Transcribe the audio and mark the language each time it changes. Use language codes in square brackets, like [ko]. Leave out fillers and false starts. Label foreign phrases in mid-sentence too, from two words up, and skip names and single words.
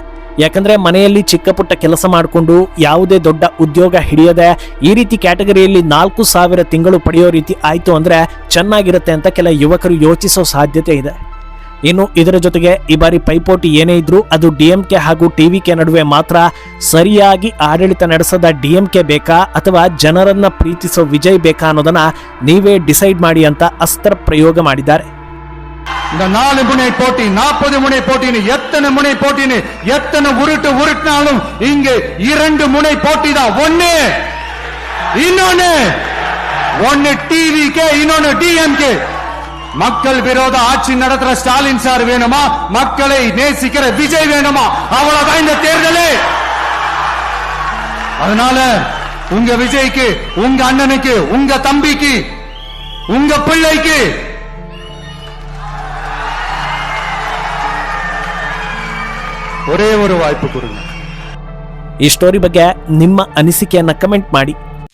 [kn] ಯಾಕಂದ್ರೆ ಮನೆಯಲ್ಲಿ ಚಿಕ್ಕ ಪುಟ್ಟ ಕೆಲಸ ಮಾಡಿಕೊಂಡು ಯಾವುದೇ ದೊಡ್ಡ ಉದ್ಯೋಗ ಹಿಡಿಯದೆ ಈ ರೀತಿ ಕ್ಯಾಟಗರಿಯಲ್ಲಿ 4,000 ತಿಂಗಳು ಪಡೆಯೋ ರೀತಿ ಆಯ್ತು ಅಂದ್ರೆ ಚೆನ್ನಾಗಿರುತ್ತೆ ಅಂತ ಕೆಲ ಯುವಕರು ಯೋಚಿಸೋ ಸಾಧ್ಯತೆ ಇದೆ. ಇನ್ನು ಇದರ ಜೊತೆಗೆ ಈ ಬಾರಿ ಪೈಪೋಟಿ ಏನೇ ಇದ್ರೂ ಅದು ಡಿಎಂಕೆ ಹಾಗೂ ಟಿವಿಕೆ ನಡುವೆ ಮಾತ್ರ. ಸರಿಯಾಗಿ ಆಡಳಿತ ನಡೆಸದ ಡಿಎಂಕೆ ಬೇಕಾ ಅಥವಾ ಜನರನ್ನ ಪ್ರೀತಿಸೋ ವಿಜಯ್ ಬೇಕಾ ಅನ್ನೋದನ್ನ ನೀವೇ ಡಿಸೈಡ್ ಮಾಡಿ ಅಂತ ಅಸ್ತ್ರ ಪ್ರಯೋಗ ಮಾಡಿದ್ದಾರೆ. [ta] இந்த 4 முனை போட்டி, 40 முனை போட்டின்னு எத்தனை முனை போட்டின்னு எத்தனை உருட்டினாலும் இங்கே 2 முனை போட்டி தான். ஒன்னு டிவிகே, இன்னொன்னு டிஎம்கே. மக்கள் விரோத ஆட்சி நடத்துற ஸ்டாலின் சார் வேணுமா, மக்களை நேசிக்கிற விஜய் வேணுமா? அவ்வளவுதான் இந்த தேர்தலே. அதனால உங்க விஜய்க்கு, உங்க அண்ணனுக்கு, உங்க தம்பிக்கு, உங்க பிள்ளைக்கு ஒரே ஒரு வாய்ப்பு கொடுங்க. [kn] ಈ ಸ್ಟೋರಿ ಬಗ್ಗೆ ನಿಮ್ಮ ಅನಿಸಿಕೆಯನ್ನ ಕಮೆಂಟ್ ಮಾಡಿ.